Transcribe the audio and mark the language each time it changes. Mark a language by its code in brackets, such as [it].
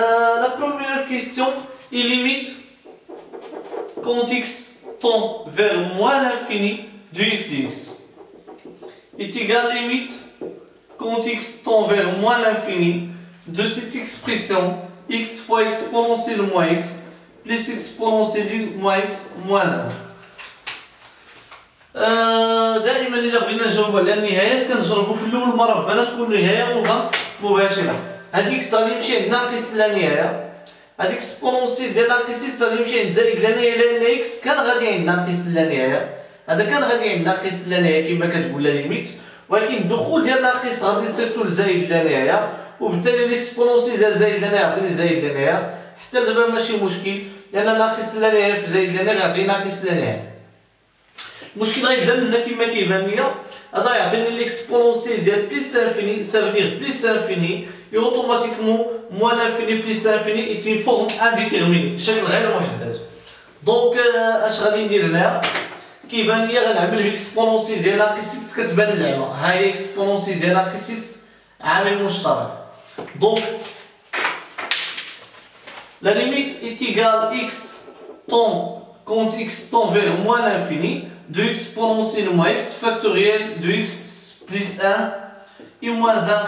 [fr] La première question est limite quand x tend vers moins l'infini de f de x est égal à limite quand x tend vers moins l'infini de cette expression x fois exponentielle de moins x plus exponentielle de moins x moins 1. [ar] دائما إذا بغينا نجاوبوا على النهايات كنجربوا في الأول مرة بما تكون النهاية مباشرة. هاد إكس غادي يمشي عند ناقص لا نهاية، هاد إكسبونونسيال ديال ناقص إكس غادي يمشي عند زائد لا نهاية، لأن إكس كان غادي عند ناقص لا نهاية، هذا كان غادي عند ناقص لا نهاية كما كتقول لا ليميت، ولكن الدخول ديال ناقص غادي يصيفطو لزائد لا نهاية، وبالتالي الإكسبونونسيال ديال زائد لا نهاية يعطيني زائد لا نهاية، حتى دابا ماشي مشكل لأن ناقص لا نهاية في زائد لا نهاية غيعطيني ناقص لا نهاية. المشكل غيبدا منا كما كيبان ليا، هذا يعطيني l'exponentielle ديال بليس انفيني، ça veut dire بليس انفيني et automatiquement moins l'infini plus l'infini est une forme indéterminée، شكل غير محدد. دونك اش غادي ندير هنا؟ كيبان ليا غنعمل l'exponentielle ديال ناقص x كتبان اللعبه، ها هي l'exponentielle ديال ناقص x عامل مشترك. [fr] دونك la limite est égale x tend quand x tend vers moins l'infini de exponentielle moins x factoriel de x plus 1 et moins 1.